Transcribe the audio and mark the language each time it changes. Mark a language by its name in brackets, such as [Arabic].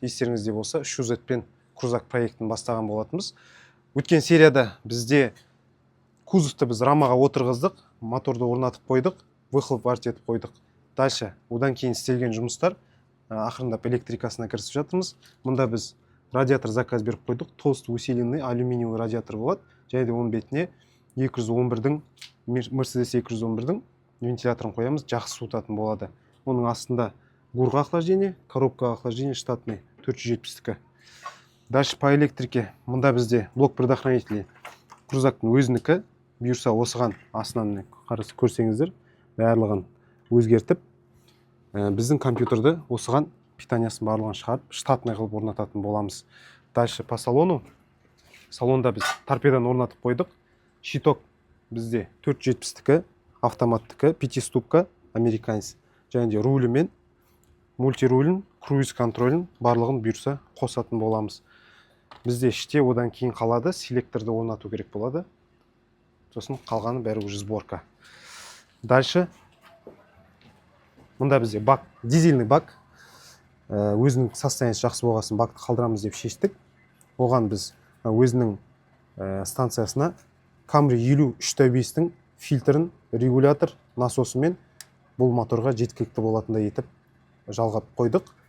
[Kazakh] Естеріңізде болса, Шузетпен крузак проектін бастаған болатынбыз. Өткен серияда бізде кузовты біз рамаға отырғыздық, моторды орнатып қойдық, выхлоп варт етіп қойдық. [Russian] Дальше, [Kazakh] одан кейін істелген жұмыстар ақырындап электрикасына кірісіп жатырмыз. Мұнда біз радиатор заказ беріп қойдық. [Russian] Толстый усиленный алюминиевый радиатор [Kazakh] болады. Және де оның бетіне 211-дің Mercedes 211-дің вентиляторын қоямыз, жақсы суытатын болады. Оның астында бурға охлаждение, коробка охлаждение штатный 470-кі. [Russian] Дальше по электрике. [Kazakh] Мұнда бізде блок предохранителі крузактың өзінікі. Бұйырса осыған астынан көрсеңіздер, барлығын өзгертіп, біздің компьютерді осыған питаниясын барлығын шығарып, штатный қылып орнататын боламыз. [Russian] Дальше по салону. [Kazakh] Салонда біз торпеданы орнатып қойдық. Щиток бізде 470-кі, автоматтікі, 5-ступка, американец. Және де рулі мен мультирулін, круиз контролін барлығын бұйырса қосатын боламыз. Бізде іште одан кейін қалады, селекторды орнату керек болады. Сосын қалғаны бәрі уже сборка. [Russian] Дальше [Kazakh] мұнда бізде бак, дизельный бак. Өзінің состояниесі жақсы болғасын бакты қалдырамыз деп шештік. Оған біз өзінің станциясына Camry 53-5-тің фильтрін, регулятор, насосымен бұл моторға жеткілікті болатындай етіп жалғап қойдық.